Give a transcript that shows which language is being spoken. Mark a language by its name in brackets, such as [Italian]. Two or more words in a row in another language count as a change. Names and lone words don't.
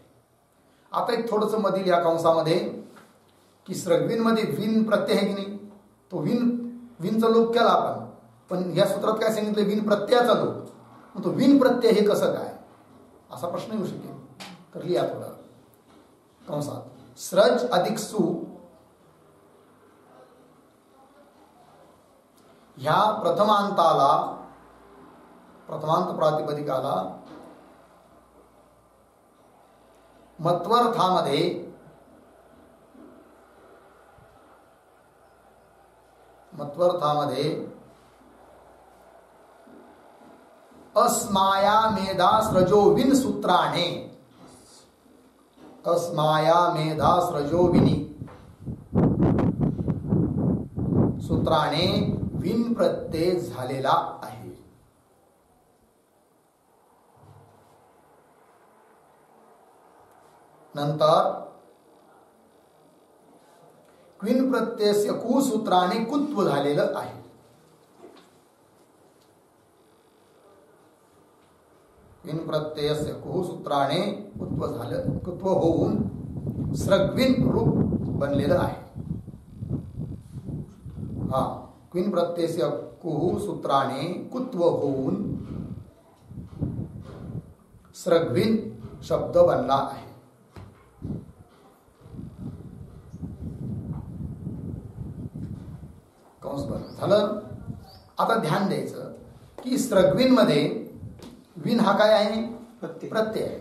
[Marathi] आता एक थोडस मधील या कंसामध्ये की स्रग्विन मध्ये विन प्रत्यय आहे की नाही, तो विनचा लोप केला आपण, पण या सूत्रात काय सांगितलं विन प्रत्ययाचा लोप. मग तो विन प्रत्यय हे कसं काय असा प्रश्न येऊ शकेल. तर लिहा थोडं कंसात स्रज अधिक सु ह्या प्रथमांत प्रातिपदिकाला मत्वर्थामध्ये [Sanskrit] अस्माया मेधा स्रजो विन [Marathi] सूत्राने [Sanskrit] अस्माया मेधा स्रजो विनी [Marathi] सूत्राने विन प्रत्यय झालेला आहे. नंतर [Sanskrit] क्विन प्रत्ययस्य कु [Marathi] सूत्राने कुत्व झालेलं आहे. [Sanskrit] क्विन प्रत्ययस्य कु [Marathi] सूत्राने कुत्व होऊन स्रग्विन रूप बनलेलं आहे. हा [Sanskrit] क्विन प्रत्ययस्य कुहु [Marathi] सूत्राने कुत्व होऊन स्रग्विन शब्द बनला आहे. कंस बन झालं. आता ध्यान द्यायचं की स्रग्विन मध्ये विन हा काय आहे, प्रत्यय आहे.